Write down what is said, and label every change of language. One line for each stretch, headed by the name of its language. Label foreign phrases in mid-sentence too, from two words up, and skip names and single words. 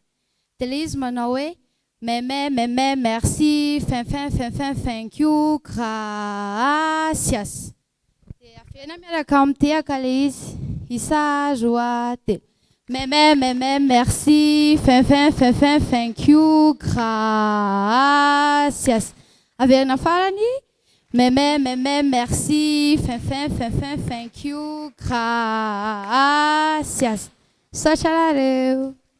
Malagasy: Dia ilay izy manao hoe
French: mais merci fin
English: thank you
Malagasy: gracias. Dia avena miaraka mitehaka ilay izy isa roa telo
French: mais merci fin
English: thank you
Malagasy: gracias. Averina farany
French: mais merci fin
English: thank you
Malagasy: gracias. Saotra